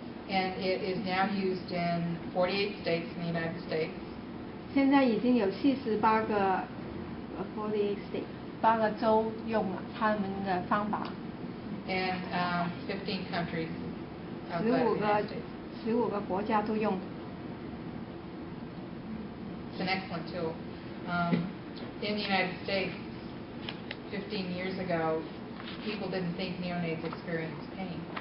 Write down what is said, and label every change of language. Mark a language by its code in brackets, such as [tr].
[en] And it is now used in 48 states in the United States. [zh] 现在已经有48个48 states 8个州用了他们的方法。 [en] And 15 countries outside the United States. [zh] 15个国家都用。 [en] It's an excellent tool. In the United States, 15 years ago, people didn't think neonates experienced pain.